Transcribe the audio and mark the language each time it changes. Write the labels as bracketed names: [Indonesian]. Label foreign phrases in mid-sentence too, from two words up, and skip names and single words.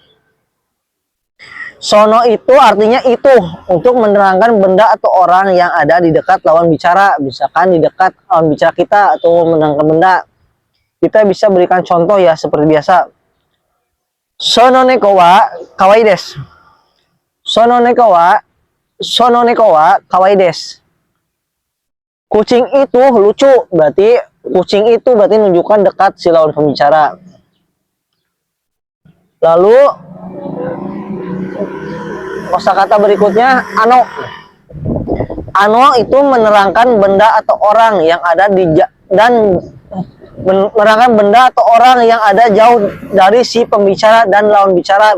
[Indonesian] Sono itu artinya itu, untuk menerangkan benda atau orang yang ada di dekat lawan bicara. Misalkan di dekat lawan bicara kita atau menerangkan benda. Kita bisa berikan contoh ya seperti biasa. [Japanese] その猫はかわいいです. その猫はかわいいです. [Indonesian] Kucing itu lucu, berarti kucing itu berarti menunjukkan dekat si lawan pembicara. Lalu kosakata berikutnya ano. Ano itu menerangkan benda atau orang yang ada di menerangkan benda atau orang yang ada jauh dari si pembicara dan lawan bicara.